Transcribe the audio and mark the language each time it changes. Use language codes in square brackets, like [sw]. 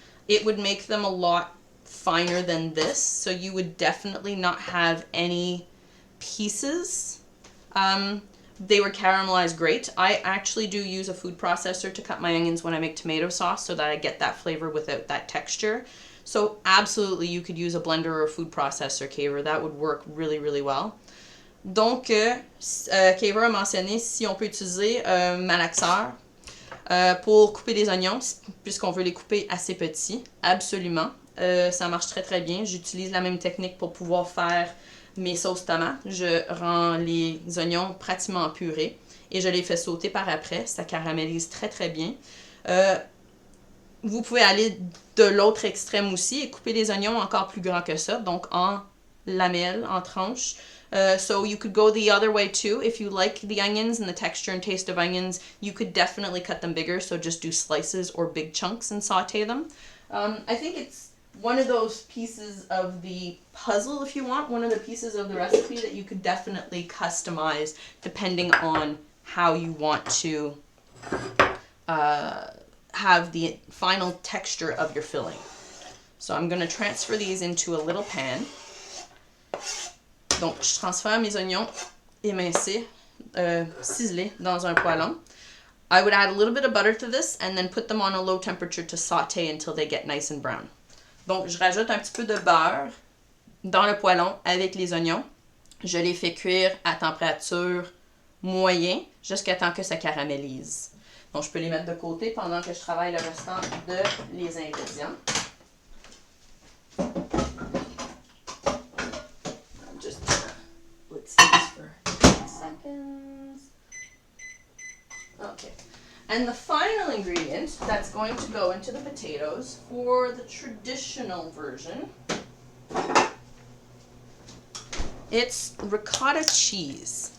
[en] It would make them a lot finer than this, so you would definitely not have any pieces. They were caramelized great. I actually do use a food processor to cut my onions when I make tomato sauce so that I get that flavor without that texture. So absolutely you could use a blender or a food processor, Kaver. That would work really, really well. [fr] Donc, Kaver a mentionné si on peut utiliser un malaxeur pour couper des oignons, puisqu'on veut les couper assez petits. Absolument. Ça marche très, très bien. J'utilise la même technique pour pouvoir faire mes sauces tomates. Je rends les oignons pratiquement en purée et je les fais sauter par après. Ça caramélise très très bien. Vous pouvez aller de l'autre extrême aussi et couper les oignons encore plus grands que ça, donc en lamelles, en tranches. [en] So you could go the other way too. If you like the onions and the texture and taste of onions, you could definitely cut them bigger. So just do slices or big chunks and saute them. I think it's one of those pieces of the puzzle, if you want, one of the pieces of the recipe that you could definitely customize depending on how you want to have the final texture of your filling. So I'm going to transfer these into a little pan. [fr] Donc, je transfère mes oignons émincés, ciselés dans un poêlon. [en] I would add a little bit of butter to this and then put them on a low temperature to saute until they get nice and brown. [fr] Donc, je rajoute un petit peu de beurre dans le poêlon avec les oignons. Je les fais cuire à température moyenne jusqu'à temps que ça caramélise. Donc, je peux les mettre de côté pendant que je travaille le restant de les ingrédients. [en] Just let's see this for 10 seconds. Okay. And the final ingredient that's going to go into the potatoes for the traditional version, it's ricotta cheese.